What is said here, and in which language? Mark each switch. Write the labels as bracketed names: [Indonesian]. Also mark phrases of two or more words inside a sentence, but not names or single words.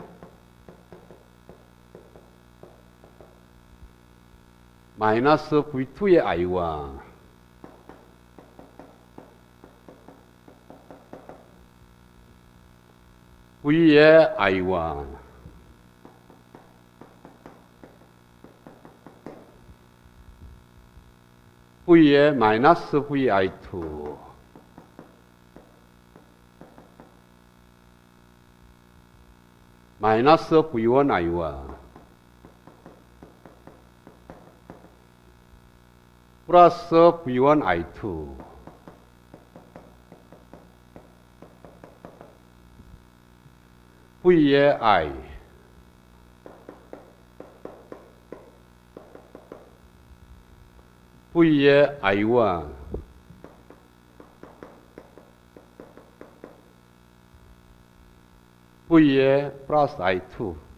[Korean] 마이너스 V2의 I1. V의 I1. V의 마이너스 VI2 마이너스 V1I1 플러스 V1I2 V의 I V의 I1 V의 플러스 I2